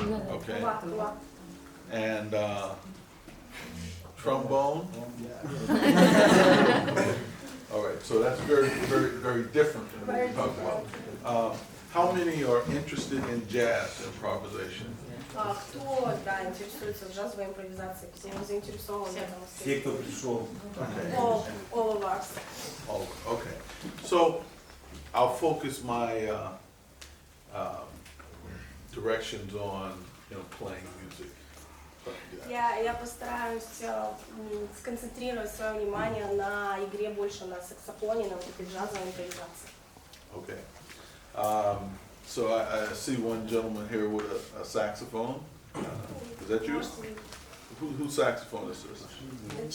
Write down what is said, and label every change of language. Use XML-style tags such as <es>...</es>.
<en>Okay.</en> <ru>Туба.</ru> <en>And trombone? All right, so that's very, very, very different than what we talked about. How many are interested in jazz improvisation?</en> <ru>Кто интересуется джазовой импровизацией? Все заинтересованы в этом. Все, кто пришел.</ru> <en>All of us. Oh, okay. So I'll focus my directions on, playing music.</en> <ru>Я постараюсь сконцентрировать свое внимание на игре больше на саксофоне, на вот этой джазовой импровизации.</ru> <en>Okay. So I see one gentleman here with a saxophone. Is that you? Whose saxophone is this?</en>